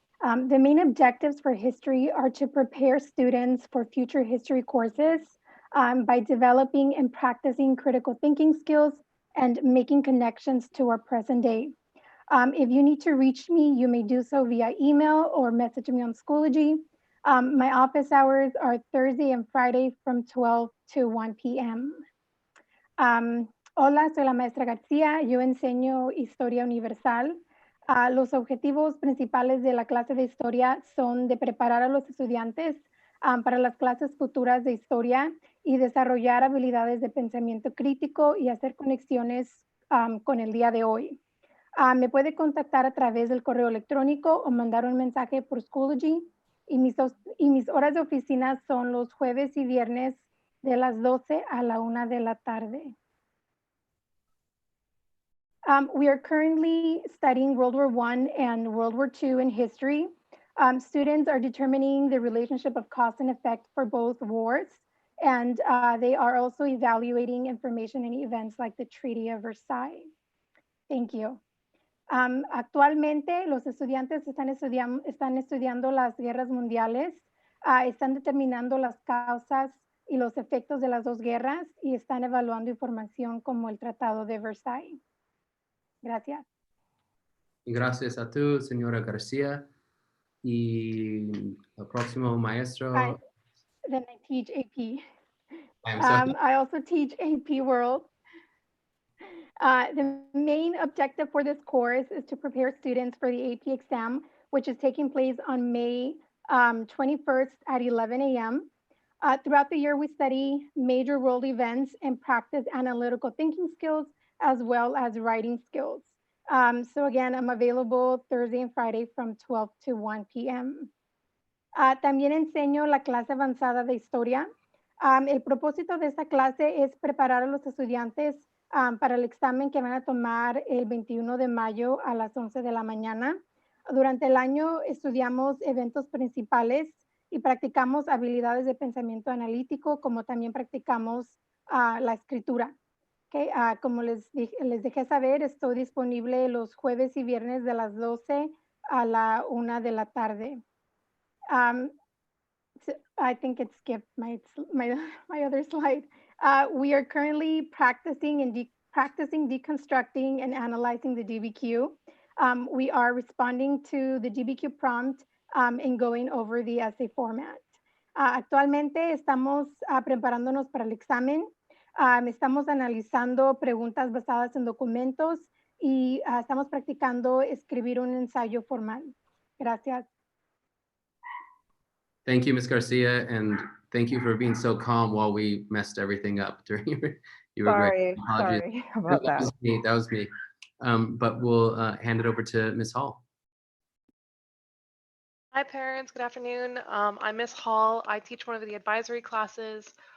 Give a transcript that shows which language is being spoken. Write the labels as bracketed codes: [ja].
[en] The main objectives for history are to prepare students for future history courses by developing and practicing critical thinking skills and making connections to our present day. If you need to reach me, you may do so via email or message me on Schoology. My office hours are Thursday and Friday from 12 to 1 p.m. [es] Hola, soy la maestra García. Yo enseño Historia Universal. Los objetivos principales de la clase de historia son de preparar a los estudiantes para las clases futuras de historia y desarrollar habilidades de pensamiento crítico y hacer conexiones con el día de hoy. Me puede contactar a través del correo electrónico o mandar un mensaje por Schoology y mis horas de oficina son los jueves y viernes de las 12 a la 1 de la tarde. [en] We are currently studying World War I and World War II in history. Students are determining the relationship of cause and effect for both wars, and they are also evaluating information and events like the Treaty of Versailles. Thank you. [es] Actualmente los estudiantes están estudiando las guerras mundiales, están determinando las causas y los efectos de las dos guerras y están evaluando información como el Tratado de Versailles. Gracias. Y gracias a tú, señora García. Y el próximo maestro. [en] Hi. Then I teach AP. I'm sorry. I also teach AP World. The main objective for this course is to prepare students for the AP exam, which is taking place on May 21st at 11 a.m. Throughout the year, we study major world events and practice analytical thinking skills as well as writing skills. So again, I'm available Thursday and Friday from 12 to 1 p.m. [es] También enseño la clase avanzada de historia. El propósito de esta clase es preparar a los estudiantes para el examen que van a tomar el 21 de mayo a las 11 de la mañana. Durante el año estudiamos eventos principales y practicamos habilidades de pensamiento analítico, como también practicamos la escritura. Okay, como les dejé saber, estoy disponible los jueves y viernes de las 12 a la 1 de la tarde. [en] So I think it skipped my other slide. We are currently practicing deconstructing and analyzing the DBQ. We are responding to the DBQ prompt and going over the essay format. [es] Actualmente estamos preparándonos para el examen. Estamos analizando preguntas basadas en documentos y estamos practicando escribir un ensayo formal. Gracias. [en] Thank you, Ms. Garcia, and thank you for being so calm while we messed everything up during you were great. Apologies. Sorry about that. That was me. But we'll hand it over to Ms. Hall. Hi parents, good afternoon. I'm Ms. Hall. I teach one of the advisory classes.